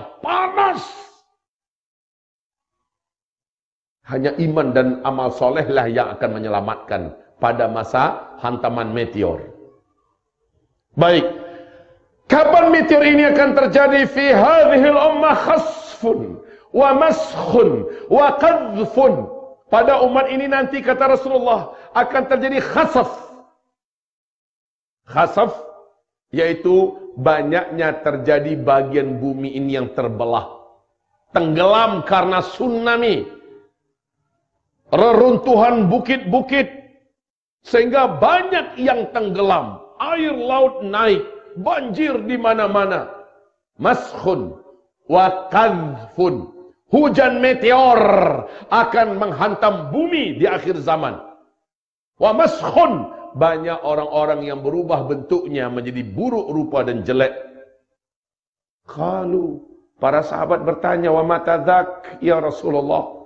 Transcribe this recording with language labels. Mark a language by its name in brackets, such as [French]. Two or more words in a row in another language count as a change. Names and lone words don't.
[Indonesian] Panas. Hanya iman dan amal solehlah yang akan menyelamatkan pada masa hantaman meteor. Baik. Kapan meteor ini akan terjadi? [Arabic] في هذه الأمة خسف ومسخ وقذف. [Indonesian] Pada umat ini nanti, kata Rasulullah, akan terjadi khasaf. Khasaf yaitu banyaknya terjadi bagian bumi ini yang terbelah. Tenggelam karena tsunami. Reruntuhan bukit-bukit. Sehingga banyak yang tenggelam. Air laut naik. Banjir di mana-mana. [Arabic] مسخ وقذف. [Indonesian] Hujan meteor akan menghantam bumi di akhir zaman. [Arabic] ومسخ, [Indonesian] banyak orang-orang yang berubah bentuknya menjadi buruk rupa dan jelek. [Arabic] Qalu, [Indonesian] para sahabat bertanya, [Arabic] ومتى ذاك يا رسول الله?